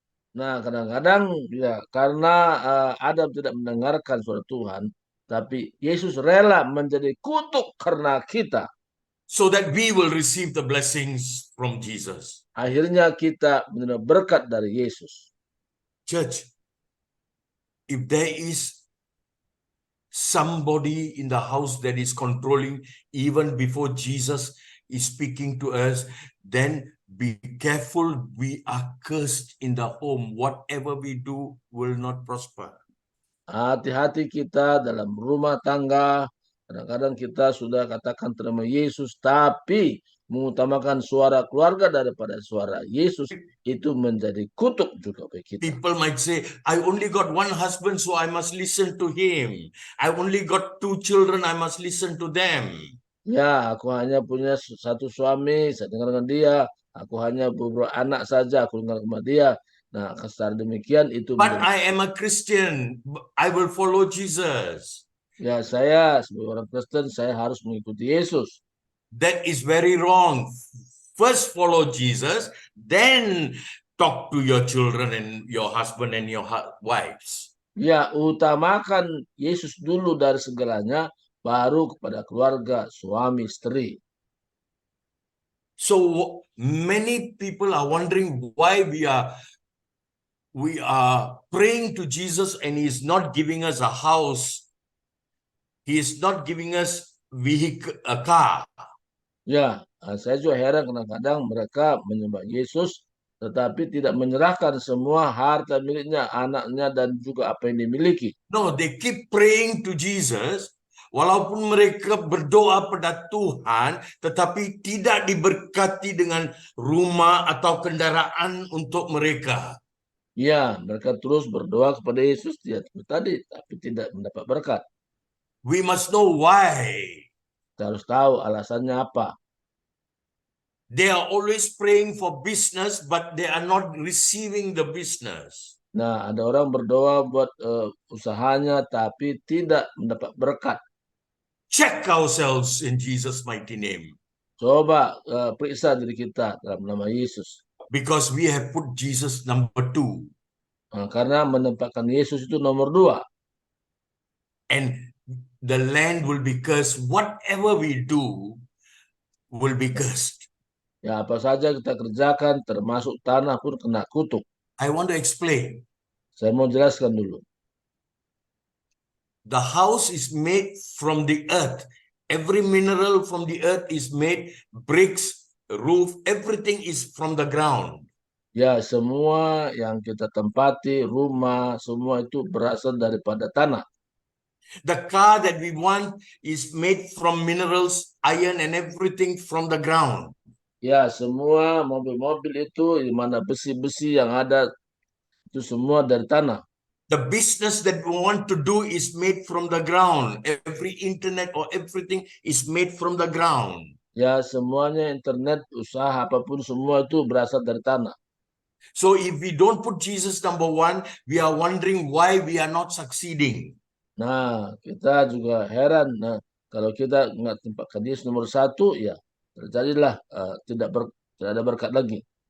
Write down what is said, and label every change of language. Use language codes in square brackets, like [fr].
[id] nah kadang-kadang ya karena Adam tidak mendengarkan suara Tuhan, tapi Yesus rela menjadi kutuk karena kita. [en] So that we will receive the blessings from Jesus. [id] Akhirnya kita menerima berkat dari Yesus. [en] Church, if there is somebody in the house that is controlling even before Jesus is speaking to us, then be careful. We are cursed in the home. Whatever we do will not prosper. [id] Hati-hati kita dalam rumah tangga. Kadang-kadang kita sudah katakan terima Yesus, tapi mengutamakan suara keluarga daripada suara Yesus, itu menjadi kutuk juga bagi kita. [en] People might say, I only got one husband, so I must listen to him. I only got 2 children, I must listen to them. [id] Ya, aku hanya punya satu suami, saya dengar dengan dia. Aku hanya beberapa anak saja, aku dengar sama dia. Nah, secara demikian itu [en] But [id] menjadi, [en] I am a Christian. I will follow Jesus. [id] ya saya sebagai orang Kristen, saya harus mengikuti Yesus. [en] That is very wrong. First follow Jesus, then talk to your children and your husband and your wives. [id] Ya, utamakan Yesus dulu dari segalanya, baru kepada keluarga, suami, istri. [en] So many people are wondering why we are praying to Jesus and he is not giving us a house. He is not giving us a car. [id] Ya, saya juga heran kadang-kadang mereka menyembah Yesus, tetapi tidak menyerahkan semua harta miliknya, anaknya, dan juga apa yang dimiliki. [en] No, they keep praying to Jesus. [id] Walaupun mereka berdoa pada Tuhan, tetapi tidak diberkati dengan rumah atau kendaraan untuk mereka. Ya, mereka terus berdoa kepada Yesus tadi, tapi tidak mendapat berkat. [en] We must know why. [id] Kita harus tahu alasannya apa. [en] They are always praying for business, but they are not receiving the business. [id] Nah, ada orang berdoa buat usahanya, tapi tidak mendapat berkat. [en] Check ourselves in Jesus' mighty name. [id] Coba periksa diri kita dalam nama Yesus. [en] Because we have put Jesus number 2. [id] Nah, karena menempatkan Yesus itu nomor 2. [en] And the land will be cursed. Whatever we do will be cursed. [id] Ya, apa saja kita kerjakan, termasuk tanah pun kena kutuk. [en] I want to explain. [id] Saya mau jelaskan dulu. [en] The house is made from the earth. Every mineral from the earth is made, bricks, roof, everything is from the ground. [id] Ya, semua yang kita tempati, rumah, semua itu berasal daripada tanah. [en] The car that we want is made from minerals, iron and everything from the ground. [id] Ya, semua mobil-mobil itu di mana besi-besi yang ada itu semua dari tanah. [en] The business that we want to do is made from the ground. Every internet or everything is made from the ground. [id] Ya, semuanya internet, usaha apapun semua itu berasal dari tanah. So if we don't put Jesus number 1, we are wondering why we are not succeeding. Nah, kita juga heran. Nah, kalau kita nggak tempatkan Yesus nomor satu, ya terjadilah tidak ada berkat lagi.